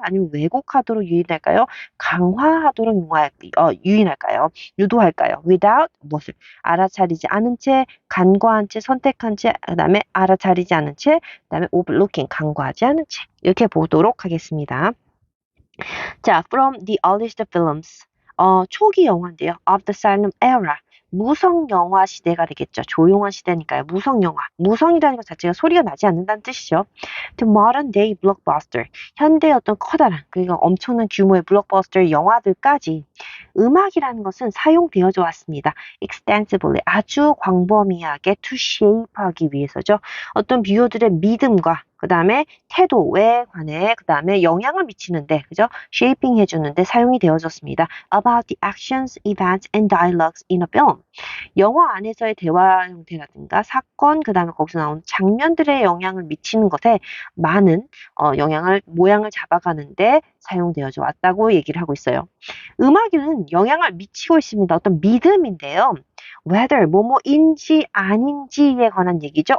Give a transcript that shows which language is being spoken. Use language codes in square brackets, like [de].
[ko] 아니면 왜곡하도록 유인할까요? 강화하도록 유인할까요? 유도할까요? without 무엇을 알아차리지 않은 채, 간과한 채, 선택한 채, 그다음에 알아차리지 않은 채, 그다음에 overlooking 간과하지 않은 채 이렇게 보도록 하겠습니다. [en] 자, from the earliest films. [ko] 초기 영화인데요. [en] Of the silent era. [ko] 무성 영화 시대가 되겠죠. 조용한 시대니까요. 무성 영화. 무성이라는 것 자체가 소리가 나지 않는다는 뜻이죠. [en] To modern day blockbuster. [ko] 현대의 어떤 커다란, 그러니까 엄청난 규모의 블록버스터 영화들까지 음악이라는 것은 사용되어져 왔습니다. [en] extensively. [ko] 아주 광범위하게 to shape하기 위해서죠. 어떤 뷰어들의 믿음과 그 다음에 태도에 관해 그 다음에 영향을 미치는데 그죠? shaping 해주는데 사용이 되어졌습니다. [en] About the actions, events, and dialogues in a film. [ko] 영화 안에서의 대화 형태라든가 사건 그 다음에 거기서 나오는 장면들의 영향을 미치는 것에 많은 모양을 잡아가는데 사용되어져 왔다고 얘기를 하고 있어요. 음악에는 영향을 미치고 있습니다. 어떤 믿음인데요. whether 뭐뭐인지 아닌지에 관한 얘기죠.